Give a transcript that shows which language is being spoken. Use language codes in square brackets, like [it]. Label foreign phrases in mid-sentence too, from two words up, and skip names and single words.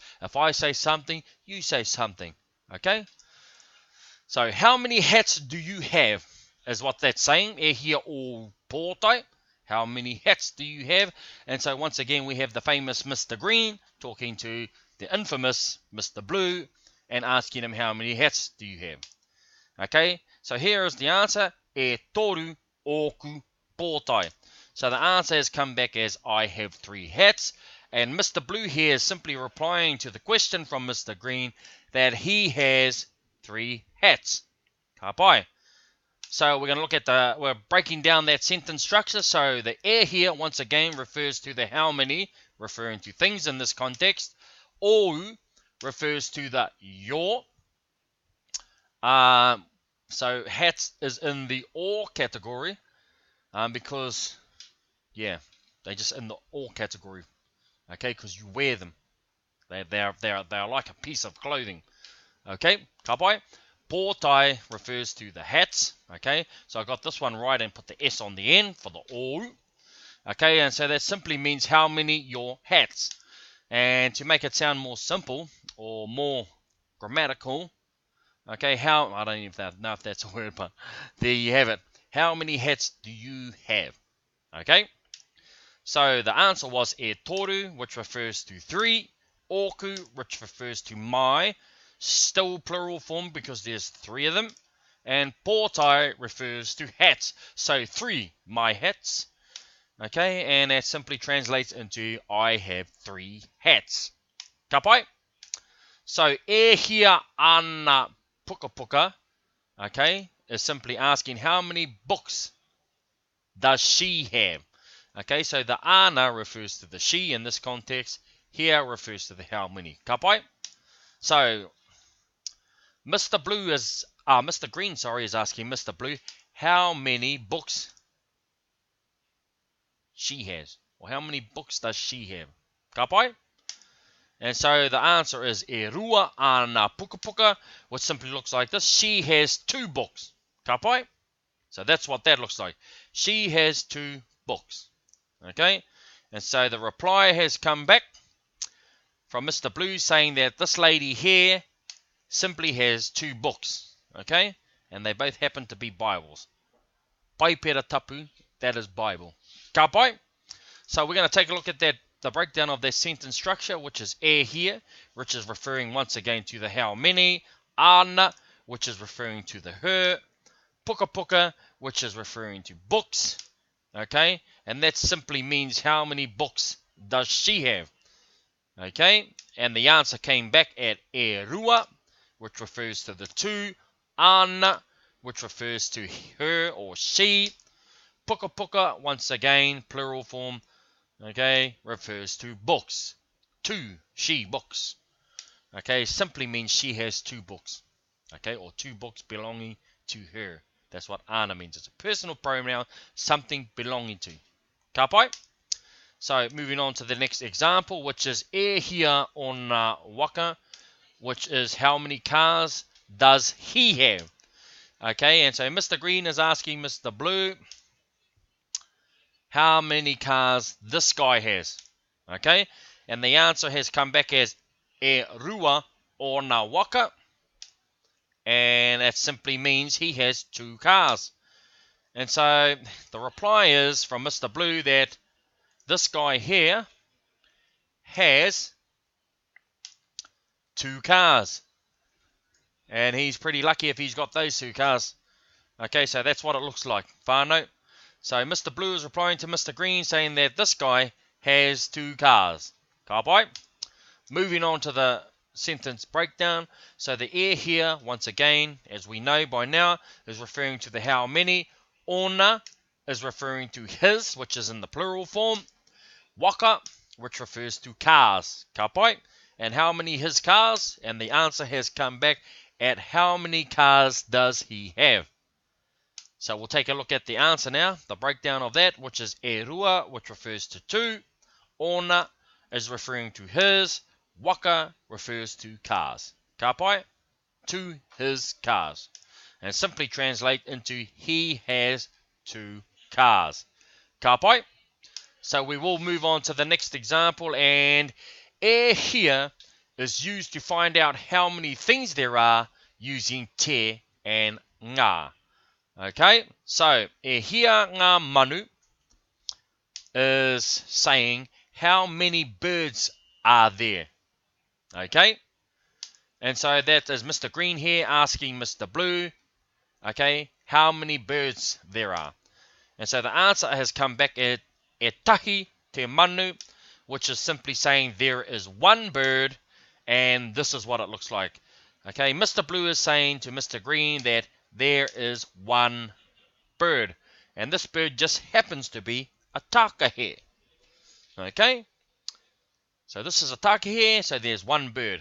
[en] If I say something, you say something. Okay? So how many hats do you have is what that's saying. [mi] E hia o pōtai. [en] How many hats do you have? And so once again we have the famous Mr. Green talking to the infamous Mr. Blue and asking him how many hats do you have. Okay? So here is the answer. [mi] E toru oku pōtai. [en] So the answer has come back as I have 3 hats. And Mr. Blue here is simply replying to the question from Mr. Green that he has 3 hats. [mi] Ka pai. [en] So we're going to look at we're breaking down that sentence structure. So the e here, once again, refers to the how many, referring to things in this context. O refers to the your. So hats is in the or category because... yeah, they're just in the all category, okay, because you wear them. They're like a piece of clothing, okay. [mi] Ka pai. [en] Pōtai refers to the hats, okay. So I got this one right and put the S on the end for the o, okay. And so that simply means how many your hats. And to make it sound more simple or more grammatical, okay, I don't even know if that's a word, but there you have it. How many hats do you have? Okay. So the answer was [mi] e toru, [en] which refers to 3, oku, which refers to my, still plural form because there's 3 of them, and pōtai refers to hats, so 3 my hats, okay, and that simply translates into I have 3 hats. [mi] Ka pai? So e hia ana puka puka, [en] okay, is simply asking how many books does she have. Okay, so the ana refers to the she in this context. Here refers to the how many. [mi] Ka pai? [en] So Mr. Green, is asking Mr. Blue how many books she has, or how many books does she have. [mi] Ka pai? [en] And so the answer is [mi] e rua ana puka puka, [en] which simply looks like this. She has 2 books. [mi] Ka pai? [en] So that's what that looks like. She has 2 books. Okay, and so the reply has come back from Mr. Blue saying that this lady here simply has 2 books. Okay, and they both happen to be Bibles. [mi] Pai pera tapu, [en] that is Bible. [mi] Ka pai? [en] So we're going to take a look at the breakdown of that sentence structure, which is e here, which is referring once again to the how many. Ana, which is referring to the her. Puka puka, which is referring to books. Okay, and that simply means how many books does she have? Okay, and the answer came back at [mi] e rua, [en] which refers to the two, ana, which refers to her or she, puka puka, once again, plural form, okay, refers to books, two, she books, okay, simply means she has two books, okay, or two books belonging to her. That's what ana means. It's a personal pronoun, something belonging to. [mi] Ka pai? [en] So moving on to the next example, which is [mi] e hia ona waka, [en] which is how many cars does he have? Okay, and so Mr. Green is asking Mr. Blue how many cars this guy has. Okay, and the answer has come back as [mi] e rua ona waka, [en] and that simply means he has two cars. And so the reply is from Mr. Blue that this guy here has two cars. And he's pretty lucky if he's got those two cars. Okay, so that's what it looks like. Whānau. So Mr. Blue is replying to Mr. Green saying that this guy has two cars. [mi] Ka pai? [en] Moving on to the sentence breakdown. So the e here, once again, as we know by now, is referring to the how many. Ona is referring to his, which is in the plural form. Waka, which refers to cars. [mi] Ka pai? [en] And how many his cars? And the answer has come back at how many cars does he have? So we'll take a look at the answer now, the breakdown of that, which is [mi] e rua, [en] which refers to two. Ona is referring to his. Waka refers to cars. [mi] Ka pai? [en] To his cars. And simply translate into he has two cars. [mi] Ka pai? [en] So we will move on to the next example, and e here is used to find out how many things there are using te and ngā. Okay, so [mi] e hia ngā manu [en] is saying how many birds are there. Okay, and so that is Mr. Green here asking Mr. Blue, okay, how many birds there are. And so the answer has come back at [mi] e tahi te manu, [en] which is simply saying there is one bird, and this is what it looks like. Okay, Mr. Blue is saying to Mr. Green that there is one bird, and this bird just happens to be a takahe. Okay, so this is a takahe, so there's one bird.